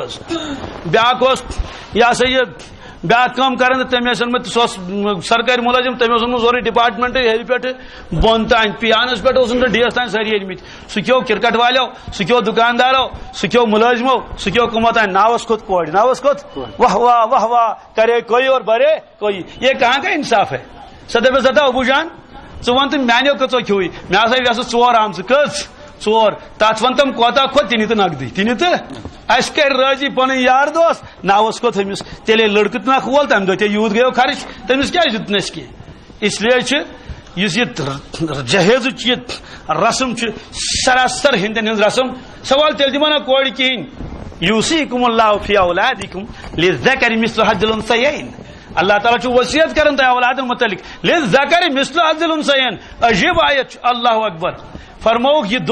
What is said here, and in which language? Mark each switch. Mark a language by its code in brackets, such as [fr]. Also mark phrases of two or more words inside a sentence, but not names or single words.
[ks] حظ بیاکھ اوس یہِ ہسا یہِ بیاکھ کٲم کران تہٕ تٔمۍ ٲسۍ اوٚنمُت سُہ اوس سرکٲرۍ مُلٲزِم تٔمۍ اوس اوٚنمُت سورُے ڈپارٹمنٹ ہیٚرِ پٮ۪ٹھٕ بۄن تانۍ پیانس پٮ۪ٹھ اوس اوٚنمُت ڈیس تانۍ سٲری أنمٕتۍ سُہ کھیوٚو کرکٹ والیو سُہ کھیوٚو دُکاندارو سُہ کھیوٚو مُلٲزمو سُہ کھیوٚو کٕمو تانۍ ناوس کھوٚت کورِ ناوس کھوٚت واہ واہ واہ واہ [ur] کرے کوئی اور برے کوئی یہ کہاں کا انصاف ہے [ks] سۄ دپیس دپا ابوٗ جان ژٕ وَن تہٕ میانیو کٔژو کھیوٕے مےٚ ہسا ویسہٕ 4 آمژٕ کٔژ 4 تتھ ون تِم کوتاہ کھوٚت تہِ نہِ تہٕ نقدٕے تہِ نہِ تہٕ اَسہِ کرِ رٲضی پنٕنۍ یار دوس ناوس کھوٚت أمِس تیٚلے لڑکہٕ تہٕ نکھ وول تمہِ دۄہ تے یوٗت گٔیو خرٕچ تٔمِس کیازِ دیُت نہٕ اَسہِ کینٛہہ [ur] اس لیے [ks] چھِ یُس یہِ جہیزٕچ یہِ رسم چھِ سراسر ہیٚندٮ۪ن ہٕنٛز رسم سوال تیٚلہِ دِمو نا کورِ کِہیٖنۍ [ar] یوٗصیکُم اللہ فی اولادکم للذکر مثل حظ الانثیین [ks] اللہ تعالیٰ چھُ وصیت کران تۄہہِ اولادن متعلق [ar] للذکر مثل حظ الانثیین [ks] عجیب آیت چھُ [ar] اللہ اکبر [ks] فرمووُکھ یہِ